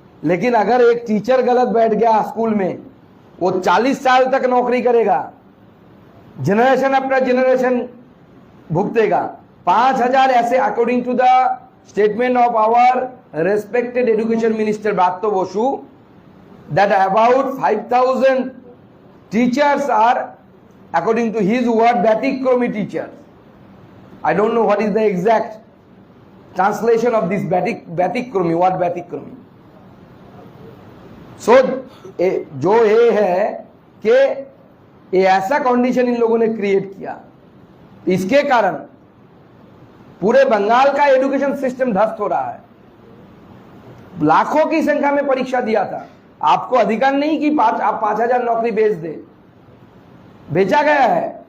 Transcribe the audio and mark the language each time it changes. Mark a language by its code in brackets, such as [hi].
[hi] लेकिन अगर एक टीचर गलत बैठ गया स्कूल में, वो 40 साल तक नौकरी करेगा, [en] generation after generation [hi] भुगतेगा। [en] 5,000 ऐसे, according to the statement of our respected education minister Bratya Basu, that about 5,000 teachers are, according to his word, Batikrami teachers. I don't know what is the exact translation of this Batikrami, what Batikrami. [hi] So जो ये है कि ये ऐसा condition in लोगों ने create किया, इसके कारण पूरे बंगाल का एजुकेशन सिस्टम ध्वस्त हो रहा है। लाखों की संख्या में परीक्षा दिया था। आपको अधिकार नहीं कि आप 5,000 नौकरी बेच दे, बेचा गया है।